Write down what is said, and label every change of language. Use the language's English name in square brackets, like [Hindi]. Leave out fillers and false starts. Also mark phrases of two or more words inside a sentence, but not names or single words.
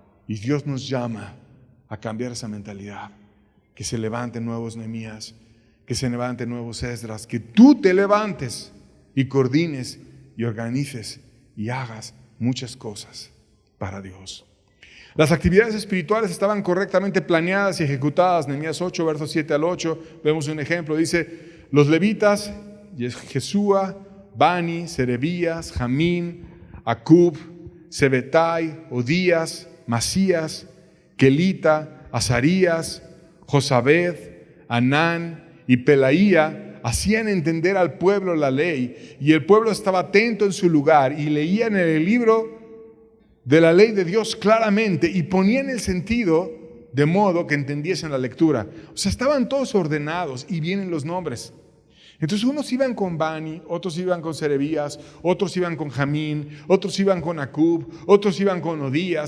[Spanish] Y Dios nos llama a cambiar esa mentalidad, que se levanten nuevos Nehemías, que se levanten nuevos Esdras, que tú te levantes y coordines y organices y hagas muchas cosas para Dios. Las actividades espirituales estaban correctamente planeadas y ejecutadas. Nehemías 8, versos 7 al 8, vemos un ejemplo. Dice, los levitas, Jesúa, Bani, Serebías, Jamín, Acub, Sebetai, Odías, Masías, Kelita, Azarías, Josabed, Anán y Pelaía hacían entender al pueblo la ley, y el pueblo estaba atento en su lugar y leían en el libro de la ley de Dios claramente y ponían el sentido de modo que entendiesen la lectura. O sea, estaban todos ordenados y vienen los nombres. Entonces unos iban con Bani, otros iban con Serebías, otros iban con Jamín, otros iban con Acub, otros iban con Odías.